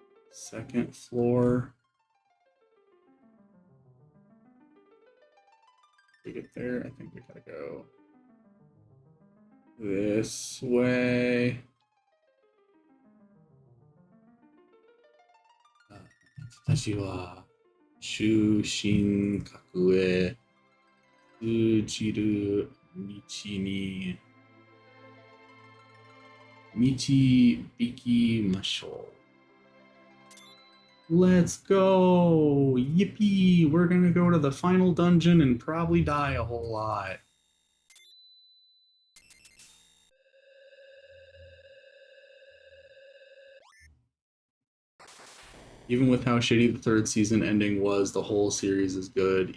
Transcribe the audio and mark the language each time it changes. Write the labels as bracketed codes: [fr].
[en] Second floor. To get there, I think we gotta go this way. [ja] 私は終身格へ通じる道に導きましょう. [en] Let's go! Yippee! We're gonna go to the final dungeon and probably die a whole lot. Even with how shitty the third season ending was, the whole series is good.